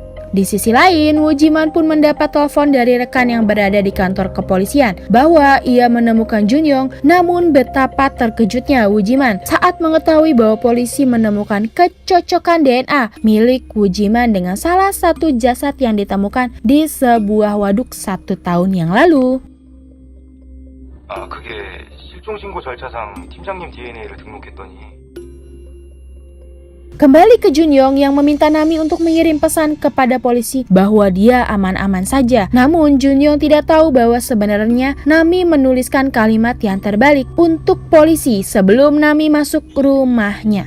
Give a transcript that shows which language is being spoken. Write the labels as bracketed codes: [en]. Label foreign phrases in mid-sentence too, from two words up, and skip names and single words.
[id] Di sisi lain, Woo Jiman pun mendapat telepon dari rekan yang berada di kantor kepolisian bahwa ia menemukan Junyoung. Namun betapa terkejutnya Woo Jiman saat mengetahui bahwa polisi menemukan kecocokan DNA milik Woo Jiman dengan salah satu jasad yang ditemukan di sebuah waduk 1 tahun yang lalu. [ko] 그게 실종 신고 절차상 팀장님 DNA를 등록했더니 [id] Kembali ke Junyoung yang meminta Nami untuk mengirim pesan kepada polisi bahwa dia aman-aman saja. Namun Junyoung tidak tahu bahwa sebenarnya Nami menuliskan kalimat yang terbalik untuk polisi sebelum Nami masuk rumahnya.